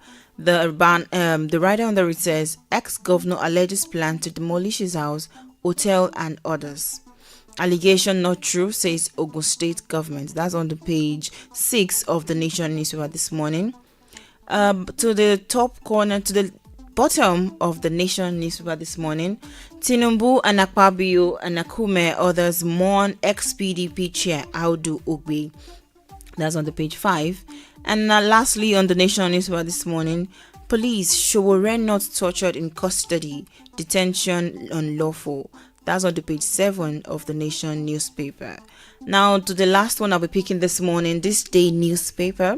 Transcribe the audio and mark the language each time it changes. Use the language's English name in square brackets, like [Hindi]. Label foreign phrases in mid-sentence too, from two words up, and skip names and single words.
[English] The rider under it says ex-governor alleges plan to demolish his house, hotel and others. Allegation not true, says Ogun State government. That's on the page 6 of the Nation newspaper this morning. To the top corner, to the bottom of the Nation newspaper this morning, Tinubu and Akpabio and Akume others mourn ex-PDP chair Audu Ogbe. That's on the page 5. And lastly on the Nation newspaper this morning, police Showore not tortured in custody, detention unlawful. That's on the page 7 of the Nation newspaper. Now to the last one I'll be picking this morning, This Day newspaper.